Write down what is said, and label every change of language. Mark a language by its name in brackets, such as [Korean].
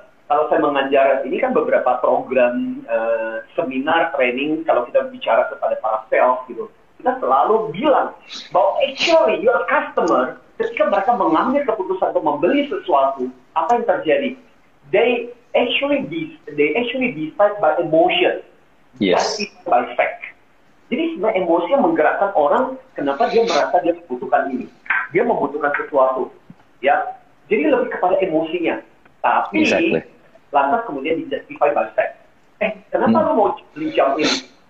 [Indonesian] Kalau saya mengajar, ini kan beberapa program seminar, training, kalau kita bicara kepada para sales gitu, kita selalu bilang bahwa [English] actually your customer, [Indonesian] ketika mereka mengambil keputusan untuk membeli sesuatu, apa yang terjadi? [English] They actually decide by emotion, yes, by fact. [Indonesian] Jadi sebenarnya emosi yang menggerakkan orang, kenapa dia merasa dia membutuhkan ini, dia membutuhkan sesuatu, ya. Jadi lebih kepada emosinya. Tapi lantas kemudian di-justify [English] by fact. [Indonesian] Kenapa lu mau beli jam ini?